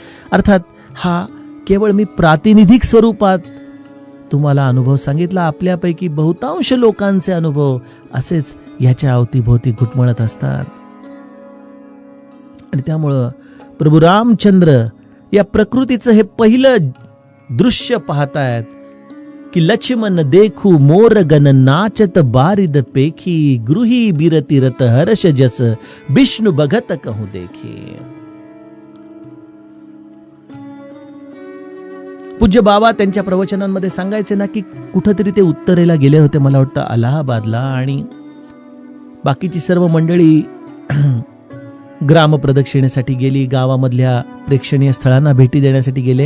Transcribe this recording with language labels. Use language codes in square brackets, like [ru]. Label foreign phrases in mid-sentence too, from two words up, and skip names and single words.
[mr] अर्थात हा केवळ मी प्रातिनिधिक स्वरूपात तुम्हाला अनुभव सांगितला. आपल्यापैकी बहुतांश लोकांचे अनुभव असेच ह्याच्या अवतीभोवती घुटमळत असतात. आणि त्यामुळं प्रभू रामचंद्र या प्रकृतीचं हे पहिलं दृश्य पाहतायत की [awa] लक्ष्मण देखू मोर गण नाचत बारिद पेखी, गृही बिरती रत हर्ष जस विष्णू बघत कहू देखी. [mr] पूज्य बाबा त्यांच्या प्रवचनांमध्ये सांगायचे ना की कुठंतरी ते उत्तरेला गेले होते, मला वाटतं अलाहाबादला, आणि बाकीची सर्व मंडळी ग्रामप्रदक्षिणेसाठी गेली, गावामधल्या प्रेक्षणीय स्थळांना भेटी देण्यासाठी गेले.